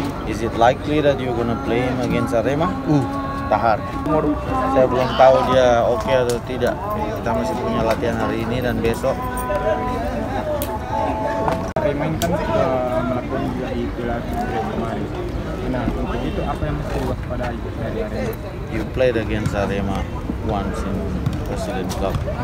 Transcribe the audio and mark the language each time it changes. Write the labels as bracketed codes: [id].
[en] Is it likely that you're gonna play him against Arema? [id] Tahar. Saya belum tahu dia oke atau tidak. Kita masih punya latihan hari ini dan besok. Arema ini kan melakukan juga di Piala kemarin. Nah, untuk itu apa yang mesti diwaspadai dari Arema? [en] You played against Arema once in President Cup.